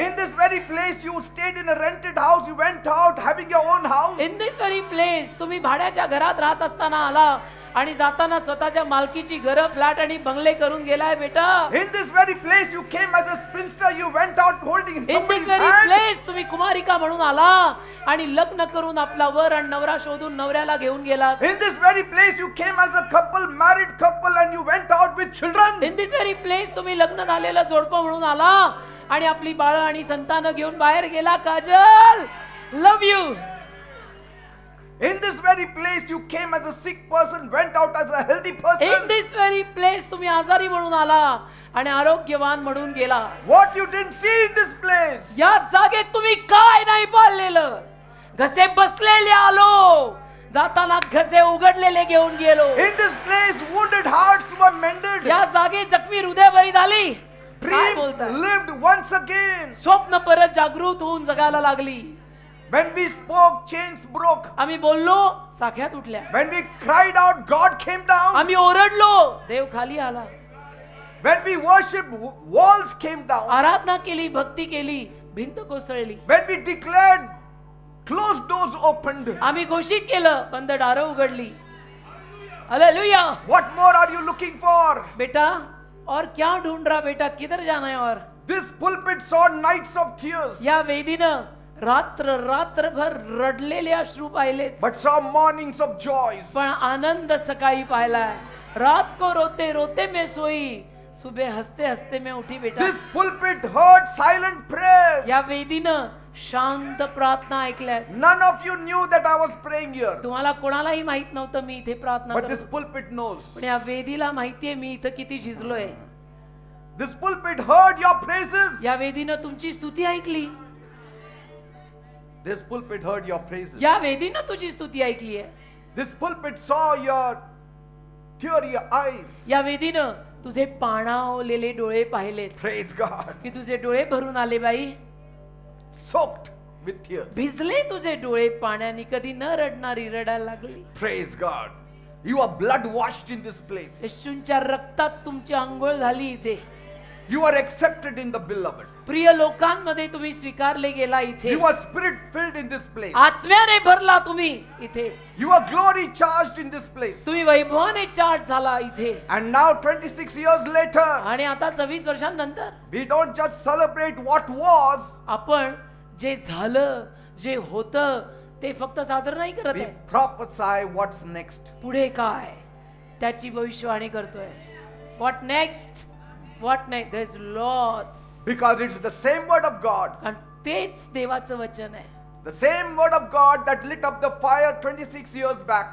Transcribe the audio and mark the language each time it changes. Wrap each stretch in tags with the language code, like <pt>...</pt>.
<en>In this very place, you stayed in a rented house, you went out having your own house. In this very place</en> <mr>तुम्ही भाड्याच्या घरात राहत असताना आला, आणि जाताना स्वतःच्या मालकीची घरं फ्लॅट आणि बंगले करून गेलाय बेटा.</mr> <en>In this very place you came as a spinster, you went out holding in this somebody's very hand.</en> <mr>Place तुम्ही कुमारिका म्हणून आला आणि लग्न करून आपला वर आणि नवरा शोधून नवऱ्याला घेऊन गेला.</mr> <en>In this very place you came as a couple, married couple, and you went out with children. In this very place</en> <mr>तुम्ही लग्न झालेलं जोडपं म्हणून आला आणि आपली बाळं आणि संतानं घेऊन बाहेर गेला.</mr> <en>Kajal, love you. In this very place you came as a sick person, went out as a healthy in person.</en> <mr>This very place तुम्ही आजारी म्हणून आला आणि आरोग्यवान म्हणून गेला.</mr> <en>What you didn't see in this place.</en> <mr>या जागेत तुम्ही काय नाही पाळलेलं. घसे बसलेले आलो, जाताना घसे उघडलेले घेऊन गेलो.</mr> <en>In this place wounded hearts were mended.</en> <mr>या जागेत जखमी हृदय बरी झाली. काय</mr> <en>Dreams</en> <mr>बोलताय?</mr> <en>lived once again.</en> <mr>स्वप्न परत जागृत होऊन जगायला लागली.</mr> <en>When we spoke, chains broke.</en> <mr>आम्ही बोललो, साख्यात उठल्या.</mr> <en>When we cried out, God came down.</en> <mr>आम्ही ओरडलो, देव खाली आला.</mr> <en>When we worshiped, walls came down.</en> <mr>आराधना केली, भक्ती केली, भिंत कोसळली.</mr> <en>When we declared, closed doors opened.</en> <mr>आम्ही घोषित केलं, बंद दारं उघडली. Hallelujah.</mr> <en>What more are you looking for?</en> <hi>बेटा, और क्या ढूंढ रहा बेटा, किधर जाना है? और</hi> <en>This pulpit saw nights of tears,</en> <mr>या वेदीनं रात्रभर रडलेले अश्रू पाहिले,</mr> <en>but saw mornings of joys.</en> <mr>पण आनंद सकाळी पाहिलाय.</mr> <hi>रात को रोते रोते मैं सोई, सुबह हसते हसते मैं उठी. बेटा,</hi> <en>This pulpit heard silent prayers.</en> <mr>या वेदीनं शांत प्रार्थना ऐकल्या.</mr> <en>None of you knew that I was praying here,</en> <mr>तुम्हाला कोणालाही माहित नव्हतं मी इथे प्रार्थना</mr> <en>but this</en> <mr>करतो,</mr> <en>pulpit knows.</en> <mr>पण या वेदीला माहितीये मी इथं किती झिजलोय.</mr> <en>This pulpit heard your praises.</en> <mr>या वेदीनं तुमची स्तुती ऐकली.</mr> <en>This pulpit heard your praises.</en> <mr>या वेदीनं तुझी स्तुती ऐकली आहे.</mr> <en>This pulpit saw your teary eyes.</en> <mr>या वेदीनं तुझे पाणावलेले डोळे पाहिलेत.</mr> <en>Praise God.</en> <mr>की तुझे डोळे भरून आले बाई.</mr> <en>Soaked with tears.</en> <mr>भिजले तुझे डोळे पाण्याने, कधी न रडणारी रडायला लागली.</mr> <en>Praise God. You are blood washed in this place.</en> <mr>येशूंच्या रक्तात तुमची आंघोळ झाली इथे.</mr> <en>You are accepted in the beloved.</en> <mr>प्रिय लोकांमध्ये तुम्ही स्वीकारले गेला इथे.</mr> <en>You are spirit filled in this place.</en> <mr>आत्म्याने भरला तुम्ही इथे.</mr> <en>You are glory charged in this place.</en> <mr>तुम्ही वैभवाने चार्ज झाला इथे.</mr> <en>And now 26 years later,</en> <mr>आणि आता 26 वर्षांनंतर</mr> <en>we don't just celebrate what was,</en> <mr>आपण जे झालं, जे होतं ते फक्त सादर नाही करत</mr> <en>we</en> <mr>आहे.</mr> <en>prophesy what's next.</en> <mr>पुढे काय त्याची भविष्यवाणी करतोय.</mr> <en>What next, what next, there is lots. Because it's the same word of God.</en> <mr>कारण तेच देवाचं वचन आहे.</mr> <en>The same word of God that lit up the fire 26 years back.</en>